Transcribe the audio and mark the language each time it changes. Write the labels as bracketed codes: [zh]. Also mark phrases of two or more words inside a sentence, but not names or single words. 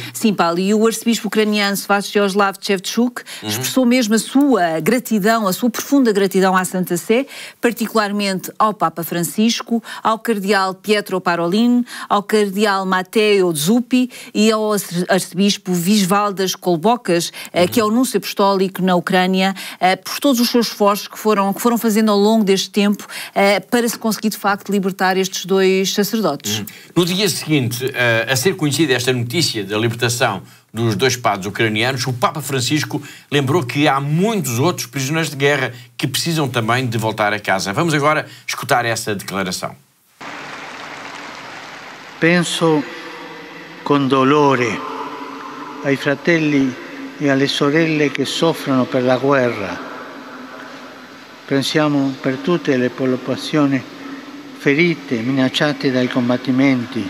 [pt] Sim, Paulo, e o arcebispo ucraniano Sviatoslav Shevchuk expressou mesmo a sua gratidão, a sua profunda gratidão à Santa Sé, particularmente ao Papa Francisco, ao cardeal Pietro Parolin, ao cardeal Matteo Zuppi e ao arcebispo Visvaldas Kolbokas, que é o núncio apostólico na Ucrânia, por todos os seus esforços que foram fazendo ao longo deste tempo para se conseguir, de facto, libertar estes dois sacerdotes. No dia seguinte a ser conhecida esta notícia da libertação dos dois padres ucranianos, o Papa Francisco lembrou que há muitos outros prisioneiros de guerra que precisam também de voltar a casa. Vamos agora escutar essa declaração. [it] Penso con dolore ai fratelli e alle sorelle che soffrono per la guerra. Pensiamo per tutte le popolazioni ferite, minacciate dai combattimenti.